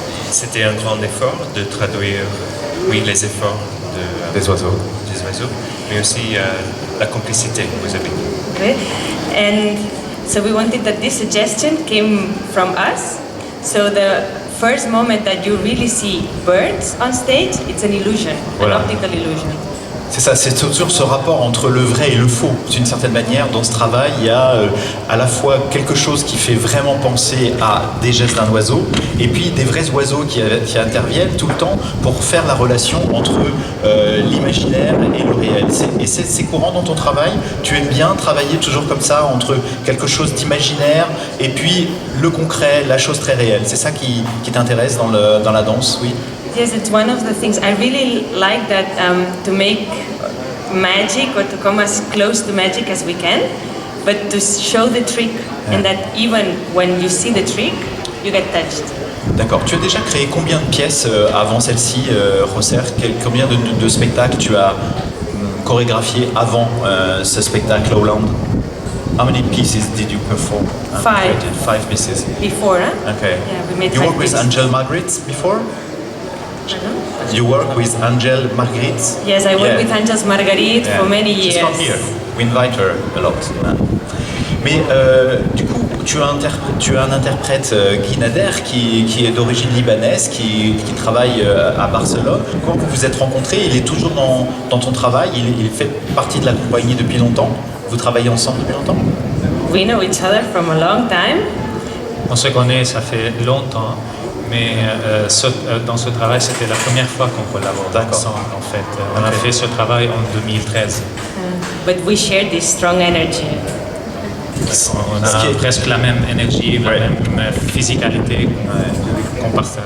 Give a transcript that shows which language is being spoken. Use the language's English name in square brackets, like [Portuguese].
[French] C'était un grand effort de traduire, les efforts des oiseaux, mais aussi la complicité que vous avez. [English] Okay. And so we wanted that this suggestion came from us. So the first moment that you really see birds on stage, it's an illusion, [French] Voilà. [English] an optical illusion. [French] C'est ça, c'est toujours ce rapport entre le vrai et le faux. D'une certaine manière, dans ce travail, il y a à la fois quelque chose qui fait vraiment penser à des gestes d'un oiseau, et puis des vrais oiseaux qui interviennent tout le temps pour faire la relation entre l'imaginaire et le réel. C'est courant dans ton travail. Tu aimes bien travailler toujours comme ça, entre quelque chose d'imaginaire et puis le concret, la chose très réelle. C'est ça qui t'intéresse dans la danse, oui? Yes, it's one of the things I really like that to make magic or to come as close to magic as we can, but to show the trick and that even when you see the trick, you get touched. D'accord. Tu as déjà créé combien de pièces avant celle-ci, José? Combien de spectacles tu as chorégraphié avant ce spectacle Lowland? [English] How many pieces did you perform? 5 pieces. Before, huh? Okay. Yeah, we made You 5 worked with pieces. Angel Margaret before? You work with Angel Margaret? Yes, I worked with Angels Marguerite for many years. She's not here. We invite her a lot. [French] Mais du coup, tu as un interprète, Guy Nader, qui est d'origine libanaise, qui travaille à Barcelone. Quand vous vous êtes rencontrés, il est toujours dans ton travail, il fait partie de la compagnie depuis longtemps. Vous travaillez ensemble depuis longtemps? [English] We know each other from a long time. [French] On se connaît, ça fait longtemps, mais dans ce travail, c'était la première fois qu'on collabore ensemble, en fait. On a fait ce travail en 2013. [English] But we share this strong energy. [French] On a presque la même énergie, la même physicalité qu'on partage.